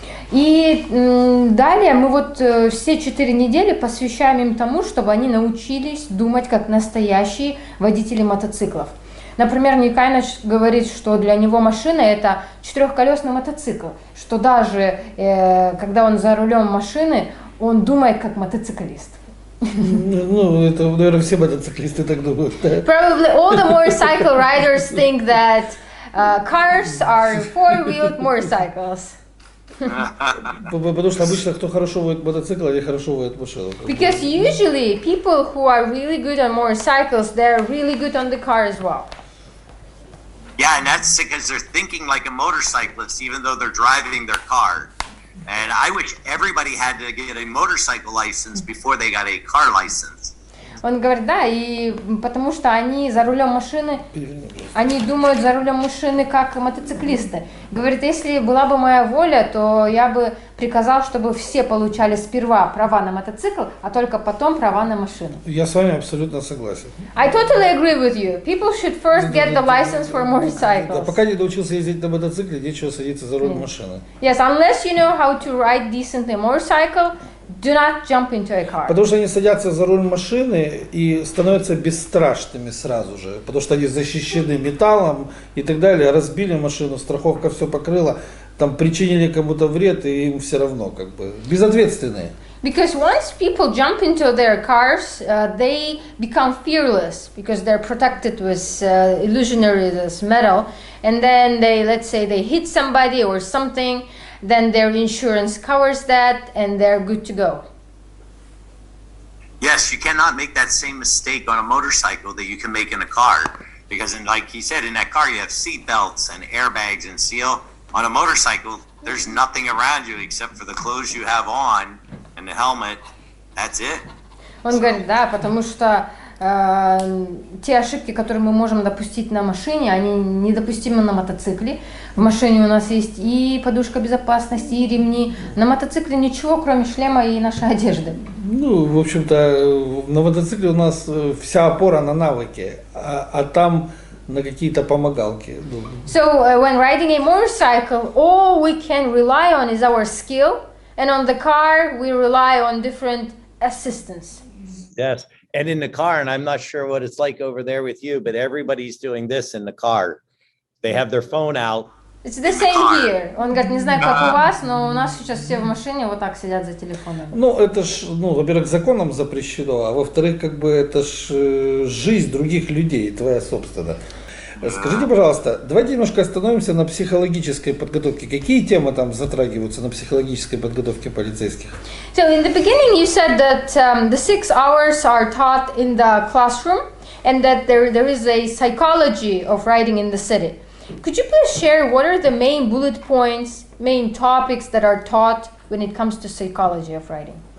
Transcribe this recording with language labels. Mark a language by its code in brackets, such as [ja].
[ru] И далее мы вот все 4 недели посвящаем им тому, чтобы они научились думать как настоящие водители мотоциклов. Например, Никайныч говорит, что для него машина это 4-колесный мотоцикл, что даже когда он за рулем машины, он думает как мотоциклист. Ну, это, наверное, все мотоциклисты так думают. [en] Probably all the motorcycle riders think that cars are 4-wheeled motorcycles. [ru] Потому что обычно, кто хорошо водит мотоцикл, они хорошо водят машину. [en] Because usually people who are really good on motorcycles, they're really good on the car as well. Yeah, and that's because they're thinking like a motorcyclist, even though they're driving their car. And I wish everybody had to get a motorcycle license before they got a car license. [ru] Он говорит, да, и потому что они за рулем машины, они думают за рулем машины как мотоциклисты. Говорит, если была бы моя воля, то я бы приказал, чтобы все получали сперва права на мотоцикл, а только потом права на машину. Я с вами абсолютно согласен. [en] I totally agree with you. People should first get the license for motorcycles. [ru] Пока не научился ездить на мотоцикле, нечего садиться за руль машины. [en] Yes, unless you know how to ride decently a motorcycle, do not jump into a car. [ru] Потому что они садятся за руль машины и становятся бесстрашными сразу же, потому что они защищены металлом и так далее, разбили машину, страховка все покрыла, там причинили кому-то вред, и им все равно, как бы, безответственные. [en] Because once people jump into their cars, they become fearless because they're protected with illusionary this metal, and then they, let's say, they hit somebody or something. Then their insurance covers that and they're good to go. Yes, you cannot make that same mistake on a motorcycle that you can make in a car. Because like he said, in that car you have seat belts and airbags and seal. On a motorcycle, there's nothing around you except for the clothes you have on and the helmet. That's it. [ru] Он говорит, да, потому что те ошибки, которые мы можем допустить на машине, они недопустимы на мотоцикле. В машине у нас есть и подушка безопасности, и ремни. На мотоцикле ничего, кроме шлема и нашей одежды. Ну, в общем-то, на мотоцикле у нас вся опора на навыке, а там на какие-то помогалки. [en] So when riding a motorcycle, all we can rely on is our skill, and on the car we rely on different assistance. Yes. And in the car, and I'm not sure what it's like over there with you, but everybody's doing this in the car. They have their phone out. It's the same here. [ru] Он говорит, не знаю, как у вас, но у нас сейчас все в машине вот так сидят за телефонами. Ну, это ж, ну, во-первых, законом запрещено, а во-вторых, как бы это ж жизнь других людей, твоя собственная. Скажите, пожалуйста, давайте немножко остановимся на психологической подготовке. Какие темы там затрагиваются на психологической подготовке полицейских? [en] So in the beginning you said that the 6 hours are taught in the classroom and that there is a psychology of riding in the city. Could you please share what are the main bullet points, main topics that are taught when it comes to psychology of riding?